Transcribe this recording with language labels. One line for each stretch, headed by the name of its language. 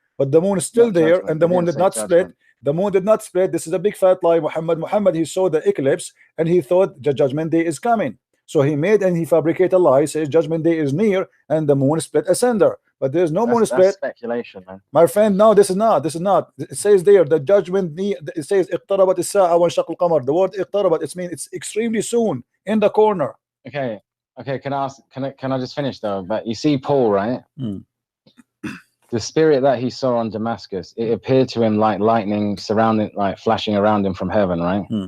English: But the moon is still there, and the moon did not split. The moon did not split. This is a big fat lie. Muhammad he saw the eclipse and he thought the judgment day is coming. So he made and he fabricated a lie, says judgment day is near and the moon split asunder. But there's no moon split. That's speculation, man. My friend, no, this is not. It says there the judgment. It says
Arabic: اقتربت الساعة وانشق القمر.
English: The word اقتربت, it means it's extremely soon in the corner. Okay. Can I just finish though? But you see Paul, right? The spirit that he saw on Damascus, it appeared to him like lightning flashing around him from heaven, right?